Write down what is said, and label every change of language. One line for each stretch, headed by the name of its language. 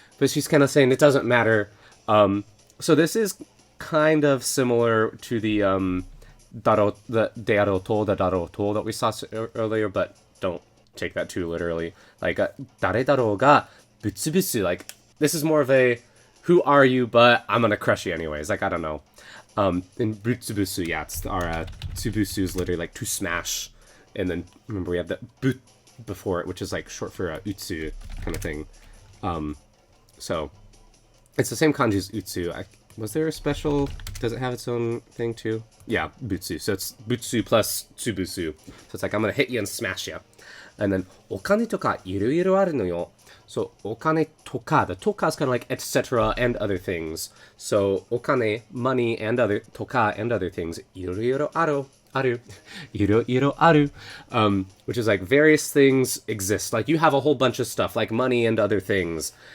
English: But she's kind of saying it doesn't matter. So this is kind of similar to the de aroto that we saw earlier, but don't take that too literally.
Japanese: Like 誰だろうがぶっ潰す.
English: Like this is more of a who are you, but I'm gonna crush you anyways. Like I don't know. And butsubusu, yeah, it's our tsubusu is literally like to smash, and then remember we have the but before it, which is like short for utsu kind of thing. So it's the same kanji as utsu. Was there a special? Does it have its own thing too? Yeah, butsu. So it's butsu plus tsubusu. So it's like I'm gonna hit you and smash you. And then
Japanese: お金とかいろいろあるのよ.
English: So お金とか, the とか is kind of like etc. and other things. So お金, money and other とか and other things.
Japanese: いろいろある.いろいろある.
English: Which is like various things exist. Like you have a whole bunch of stuff like money and other things.